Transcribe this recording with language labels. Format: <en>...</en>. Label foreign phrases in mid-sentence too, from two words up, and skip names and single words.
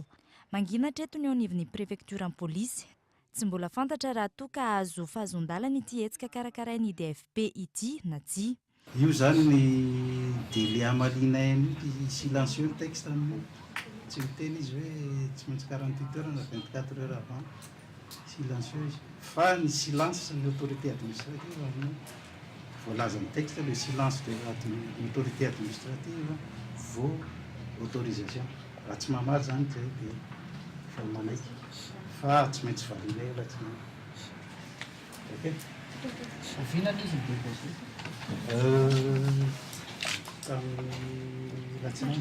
<mg>Manginatra eto ny eo anivon'ny prefekturan'ny polisy. Tsy mbola fantatra raha toa ka azo fahazon-dalana ity hetsika karakarain'ny DFP ity na tsia. Io zany ny délai amaliana silencieux ny texte amin'ny tsy miteny izy hoe tsy maintsy 48 heures na 24</mg> <fr>heures avant silencieux</fr> <mg>izy. Fa ny silence ny</mg> <fr>autorité administrative</fr> <mg>amin'ny voalaza ny texte</mg> <fr>le silence de l'autorité administrative</fr> <mg>vao autorisation raha tsy mamaly zany zay dia fa manaiky fa tsy maintsy valina ela tsy ok Ovinana izy ny déposé tamin'ny latsinainy</mg>